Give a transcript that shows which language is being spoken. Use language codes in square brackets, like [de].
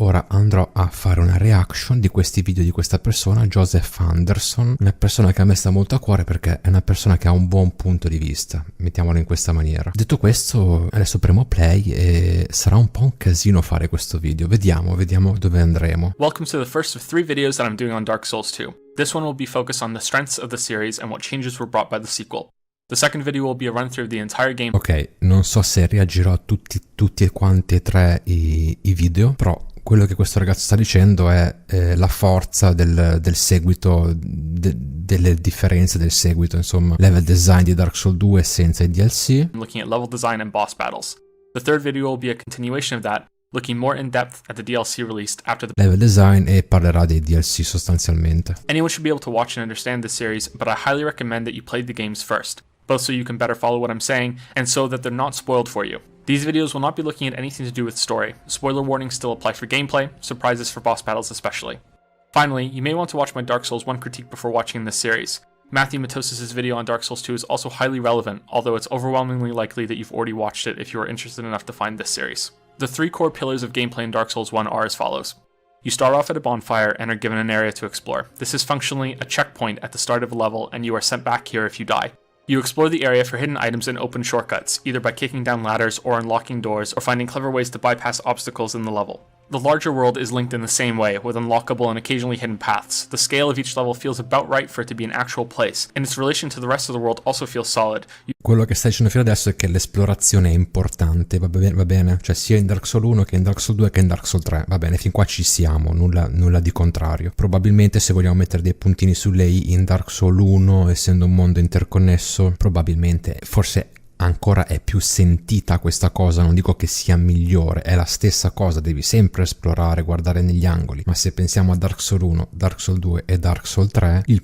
[it] Ora andrò a fare una reaction di questi video di questa persona, Joseph Anderson, una persona che a me sta molto a cuore perché è una persona che ha un buon punto di vista, mettiamolo in questa maniera. Detto questo, adesso premo play e sarà un po' un casino fare questo video, vediamo dove andremo. [en] Welcome to the first of 3 videos that I'm doing on Dark Souls 2. This one will be focused on the strengths of the series and what changes were brought by the sequel. The second video will be a run through of the entire game. [it] Ok, non so se reagirò a tutti e quanti e 3 i video, però quello che questo ragazzo sta dicendo è la forza del seguito, delle differenze del seguito, insomma. Level design di Dark Souls 2 senza i DLC. [en] Looking at level design and boss battles. The third video will be a continuation of that, looking more in depth at the DLC released after the [it] level design e parlerà dei DLC sostanzialmente. [en] Anyone should be able to watch and understand this series, but I highly recommend that you play the games first, both so you can better follow what I'm saying and so that they're not spoiled for you. These videos will not be looking at anything to do with story. Spoiler warnings still apply for gameplay, surprises for boss battles especially. Finally, you may want to watch my Dark Souls 1 critique before watching this series. Matthew Matos's video on Dark Souls 2 is also highly relevant, although it's overwhelmingly likely that you've already watched it if you are interested enough to find this series. The 3 core pillars of gameplay in Dark Souls 1 are as follows. You start off at a bonfire and are given an area to explore. This is functionally a checkpoint at the start of a level and you are sent back here if you die. You explore the area for hidden items and open shortcuts, either by kicking down ladders or unlocking doors or finding clever ways to bypass obstacles in the level. The larger world is linked in the same way, with unlockable and occasionally hidden paths. The scale of each level feels about right for it to be an actual place, and its relation to the rest of the world also feels solid. [it] Quello che stai dicendo fino adesso è che l'esplorazione è importante, va bene? Cioè sia in Dark Souls 1 che in Dark Souls 2 che in Dark Souls 3, va bene, fin qua ci siamo, nulla di contrario. Probabilmente se vogliamo mettere dei puntini su lei in Dark Souls 1, essendo un mondo interconnesso, probabilmente, forse ancora è più sentita questa cosa, non dico che sia migliore, è la stessa cosa, devi sempre esplorare, guardare negli angoli, ma se pensiamo a Dark Souls 1, Dark Souls 2 e Dark Souls 3, il